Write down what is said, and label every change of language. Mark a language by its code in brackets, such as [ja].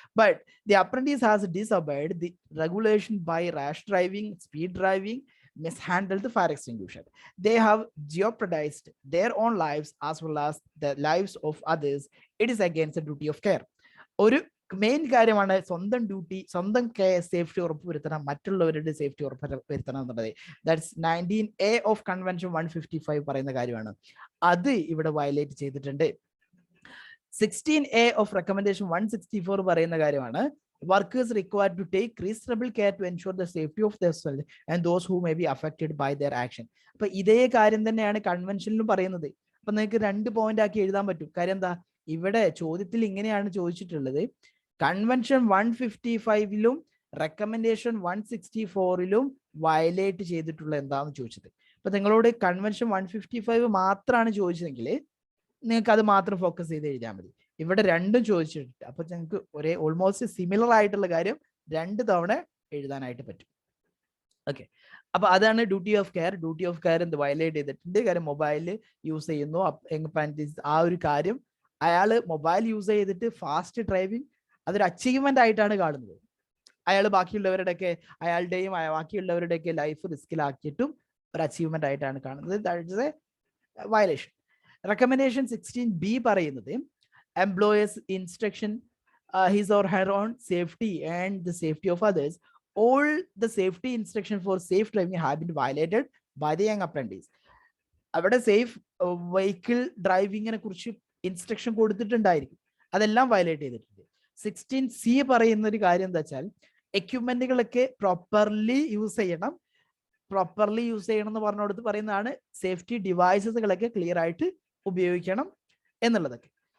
[en] But the apprentice has disobeyed the regulation by rash driving, speed driving, mishandled the fire extinguisher. They have jeopardized their own lives as well as the lives of others. It is against the duty of care. [ml] ഒരു main കാര്യമാണ് സ്വന്തം duty, സ്വന്തം safety ഉറപ്പുവരുത്തണം, മറ്റുള്ളവരുടെ safety ഉറപ്പുവരുത്തണം എന്നുള്ളത്. That's 19A of convention 155 പറയുന്ന കാര്യമാണ്. അത് ഇവിടെ വയലേറ്റ് ചെയ്തിട്ടുണ്ട്. 16A ഓഫ് റെക്കമെൻഡേഷൻ 164 പറയുന്ന കാര്യമാണ് [en] workers required to take reasonable care to ensure the safety of themselves and those who may be affected by their action. [ml] അപ്പൊ ഇതേ കാര്യം തന്നെയാണ് കൺവെൻഷനിലും പറയുന്നത്. അപ്പൊ നിങ്ങൾക്ക് 2 പോയിന്റ് ആക്കി എഴുതാൻ പറ്റും. കാര്യം എന്താ, ഇവിടെ ചോദ്യത്തിൽ ഇങ്ങനെയാണ് ചോദിച്ചിട്ടുള്ളത്, കൺവെൻഷൻ 155ലും റെക്കമെൻഡേഷൻ 164ലും വയലേറ്റ് ചെയ്തിട്ടുള്ള എന്താന്ന് ചോദിച്ചത്. അപ്പൊ നിങ്ങളോട് കൺവെൻഷൻ 155 മാത്രമാണ് ചോദിച്ചതെങ്കിൽ നിങ്ങൾക്ക് അത് മാത്രം ഫോക്കസ് ചെയ്ത് എഴുതിയാൽ മതി. ഇവിടെ രണ്ടും ചോദിച്ചിട്ടുണ്ട്. അപ്പൊ ഞങ്ങൾക്ക് ഒരേ ഓൾമോസ്റ്റ് സിമിലർ ആയിട്ടുള്ള കാര്യം 2 തവണ എഴുതാനായിട്ട് പറ്റും. ഓക്കെ, അപ്പൊ അതാണ് duty of care. Duty of care എന്ത് വയലേറ്റ് ചെയ്തിട്ടുണ്ട്? കാര്യം മൊബൈൽ യൂസ് ചെയ്യുന്നു, ആ ഒരു കാര്യം അയാള് മൊബൈൽ യൂസ് ചെയ്തിട്ട് ഫാസ്റ്റ് ഡ്രൈവിംഗ് അതൊരു അച്ചീവ്മെന്റ് ആയിട്ടാണ് കാണുന്നത്. അയാൾ ബാക്കിയുള്ളവരുടെയൊക്കെ അയാളുടെയും ബാക്കിയുള്ളവരുടെയൊക്കെ ലൈഫ് റിസ്കിലാക്കിയിട്ടും ഒരു അച്ചീവ്മെന്റ് ആയിട്ടാണ് കാണുന്നത്. [en] That is a violation. [ml] Recommendation 16B പറയുന്നത് [en] employer's instruction, his or her own safety and the safety of others. All the safety instruction for safe driving have been violated by the young apprentice. [ml] അവിടെ safe vehicle ഡ്രൈവിങ്ങിനെ കുറിച്ച് instruction കൊടുത്തിട്ടുണ്ടായിരിക്കും, അതെല്ലാം violate ചെയ്തിട്ടുണ്ട്. 16C പറയുന്ന ഒരു കാര്യം എന്താ വെച്ചാൽ എക്യുപ്മെന്റുകളൊക്കെ properly use ചെയ്യണം. പ്രോപ്പർലി യൂസ് ചെയ്യണം എന്ന് പറഞ്ഞുകൊടുത്ത് പറയുന്നതാണ് സേഫ്റ്റി ഡിവൈസസുകളൊക്കെ ക്ലിയർ ആയിട്ട് ഉപയോഗിക്കണം എന്നുള്ളതൊക്കെ.